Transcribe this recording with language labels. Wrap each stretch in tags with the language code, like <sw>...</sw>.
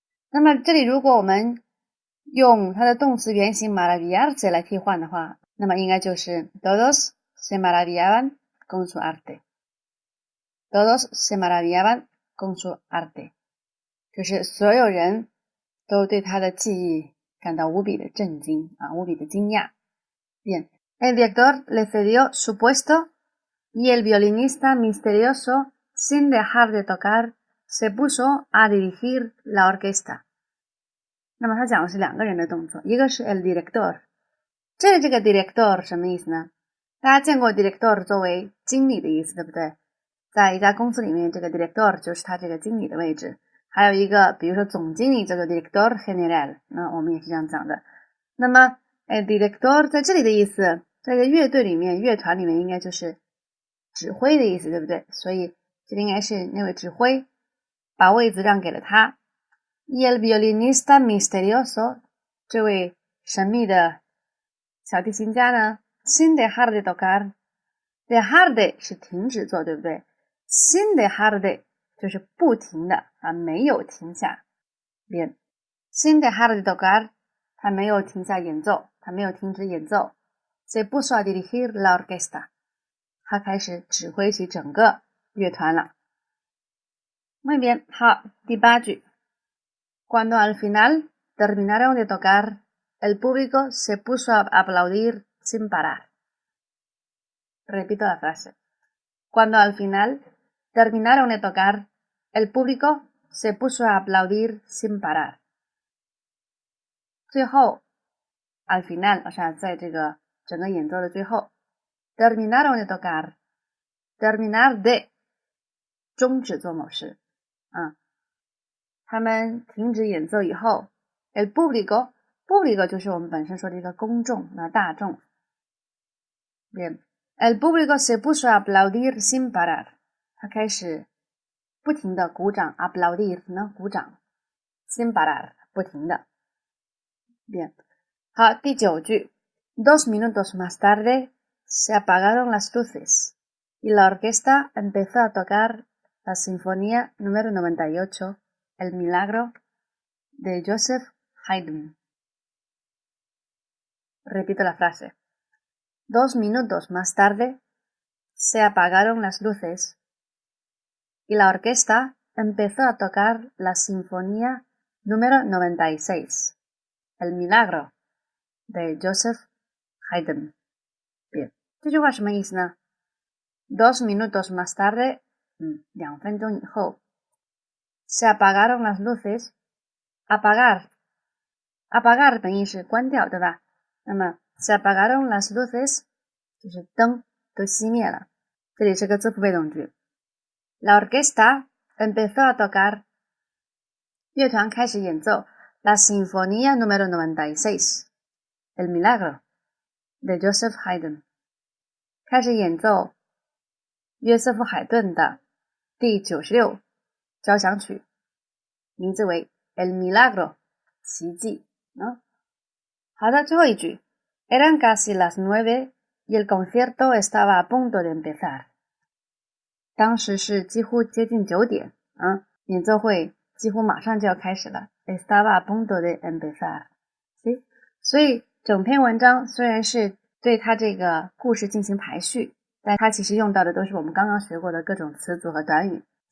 <zh>那么这里如果我们用它的动词原形</zh> <es>maravillarse</es> <zh>来替换的话，那么应该就是</zh> <es>todos se maravillaban con su arte。 Todos se maravillaban con su arte，</es> <zh>就是所有人都对他的技艺感到无比的震惊啊，无比的惊讶。</zh> <es>Bien, el director le cedió su puesto y el violinista misterioso, sin dejar de tocar, se puso a dirigir la orquesta。</es> <zh>那么他讲的是两个人的动作，一个是</zh> <es>el director，</es> <zh>这个 director 什么意思呢？大家见过 director 作为经理的意思，对不对？在一家公司里面，这个 director 就是他这个经理的位置。还有一个，比如说总经理叫做</zh> <es>director general，</es> <zh>那我们也是这样讲的。那么director 在这里的意思，在一个乐队里面、乐团里面应该就是指挥的意思，对不对？所以这里应该是那位指挥把位子让给了他。</zh> <es>Y el violinista misterioso，</es> <zh>这位神秘的小提琴家呢，</zh> <es>sin dejar de tocar。 dejar de</es> <zh>是停止做，对不对？</zh> <es>sin dejar de</es> <zh>就是不停的啊，没有停下。</zh> <es>bien sin dejar de tocar，</es> <zh>他没有停下演奏，他没有停止演奏。</zh> <es>se puso a dirigir la orquesta，</es> <zh>他开始指挥起整个乐团了。</zh> <es>muy bien，</es> <zh>好，第8句。</zh> <es>Cuando al final terminaron de tocar, el público se puso a aplaudir sin parar. Repito la frase. Cuando al final terminaron de tocar, el público se puso a aplaudir sin parar.</es> <zh>最后</zh> <es>al final， o sea，</es> <zh>在这个整个演奏的最后</zh> <es>terminaron de tocar， terminar de</es> <zh>终止做某事啊。他们停止演奏以后</zh> <es>el público</es> <zh>就是我们本身说的一个公众，那大众。</zh> <es>Bien， el público se puso a aplaudir sin parar，</es> <zh>他开始不停的鼓掌</zh> <es>aplaudir</es> <zh>呢，鼓掌</zh> <es>sin parar</es> <zh>不停的。</zh> <es>Bien，</es> <zh>好，第9句</zh> <es>2 minutos más tarde se apagaron las luces y la orquesta empezó a tocar la sinfonía número 98 El milagro de Joseph Haydn. Repito la frase. 2 minutos más tarde se apagaron las luces y la orquesta empezó a tocar la sinfonía número 96 El milagro de Joseph Haydn. Bien,</es> <zh>这句话什么意思呢？</zh> <es>2 minutos más tarde</es> <zh>2分钟以后</zh> <es>Se apagaron las luces， apagar</es> <zh>本意是关掉，对吧？那么</zh> <es>se apagaron las luces</es> <zh>就是灯都熄灭了，这里是个字符被动句。</zh> <es>La orquesta empezó a tocar，</es> <zh>乐团开始演奏</zh> <es>La sinfonía número 96 El milagro de Joseph Haydn，</es> <zh>开始演奏约瑟夫海顿的第96交响曲，名字为</zh> <es>El Milagro</es> <zh>奇迹。好的，最后一句</zh> <es>Eran casi las 9 y el concierto estaba a punto de empezar。</es> <zh>当时是几乎接近9点演奏会几乎马上就要开始了</zh> <es>Estaba a punto de empezar。</es> <zh>所以整篇文章虽然是对它这个故事进行排序，但它其实用到的都是我们刚刚学过的各种词组和短语。</zh>